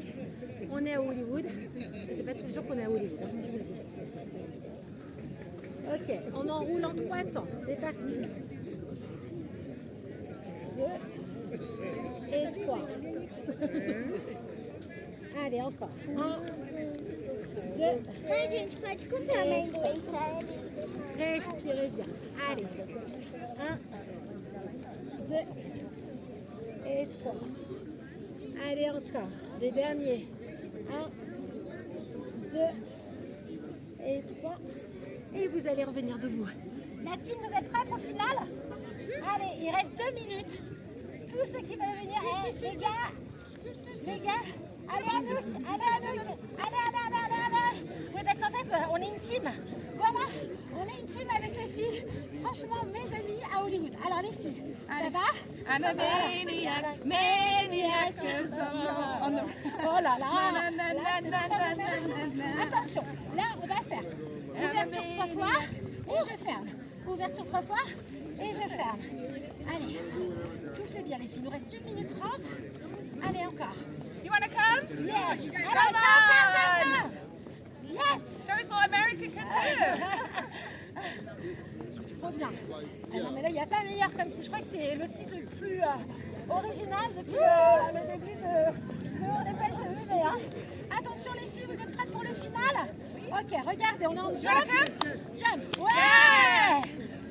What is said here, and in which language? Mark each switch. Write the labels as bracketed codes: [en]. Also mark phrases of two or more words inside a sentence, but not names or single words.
[fr] On est à Hollywood, c'est pas toujours qu'on est à Hollywood, hein, je vous le dis. Ok, on enroule en 3 temps, c'est parti. 2 et 3. Allez, encore. 1, 2. [pt] Gente, pode comprar amendoim pra eles. [fr] Respirez bien. Allez. 1, 2 et 3. Allez, encore. Les derniers. 1, 2 et 3. Et vous allez revenir debout. La team, vous êtes prêts pour le final? Allez, il reste 2 minutes. Tous ceux qui veulent venir, les gars, allez Anouk, allez. Oui, parce qu'en fait, on est une team. Voilà, on est une team avec les filles. Franchement, mes amies à Hollywood. Alors les filles, ça va? [en] I'm a maniac. [fr] Oh là là. Attention, là, on va faire ouverture 3 fois et je ferme. Ouverture 3 fois et je ferme. Allez, soufflez bien les filles. Il nous reste 1 minute 30. Allez, encore. [en] You want to come? Yes. Allez, Come on. come. Yes. Show us what America can do. [fr] Trop bien. Ah non, mais là, il n'y a pas meilleur comme si. Je crois que c'est le cycle le plus original depuis le début de On n'est pas chez eux, mais hein. Attention les filles, vous êtes prêtes pour le final? Ok, regardez, on est en jump. Jump. Ouais. Ouh.